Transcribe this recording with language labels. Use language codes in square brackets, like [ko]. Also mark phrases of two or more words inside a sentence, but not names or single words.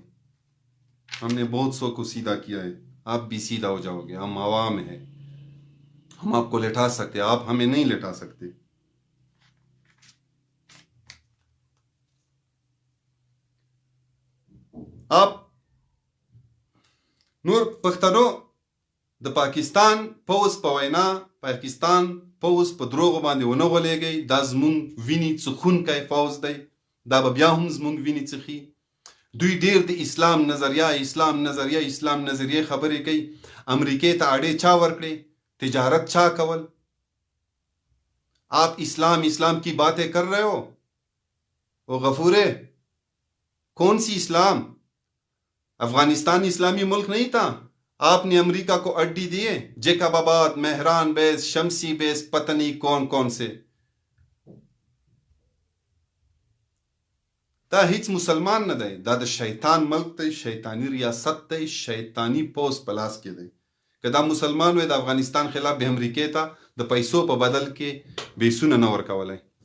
[ur] ہم نے بہت سو کو سیدھا کیا ہے، آپ بھی سیدھا ہو جاؤ گے. ہم عوام ہیں، ہم آپ کو لٹا سکتے، آپ ہمیں نہیں لٹا سکتے. [ps] آپ نور پختنو د पाकिस्तान پوز په وینا پاکستان پوز په دروغو باندې ونه غولېږئ. دا زمونږ وینې څښونکی پوز دی، دا به بیا هم زمونږ وینې څښي. دوی ډیر د اسلام نظریه خبرې کوي. امریکې ته اړې چا ورکړې؟ تجارت چا کول؟ [ur] آپ اسلام کی باتیں کر رہے ہو؟ او غفورے، کون سی اسلام؟ افغانستان اسلامی ملک نہیں تھا؟ آپ نے امریکہ کو اڈی دیے، جیکب آباد، مہران بیس، شمسی بیس، پتہ نہیں کون کون سے. [ps] دا هیڅ مسلمان نه دی، دا د شیطان ملک دی، شیطانی ریاست دی، شیطانی پوز پلاس کې دی. که دا مسلمان وي د افغانستان خلاف به امریکې ته د پیسو په بدل کې بیسونه نه ورکولی.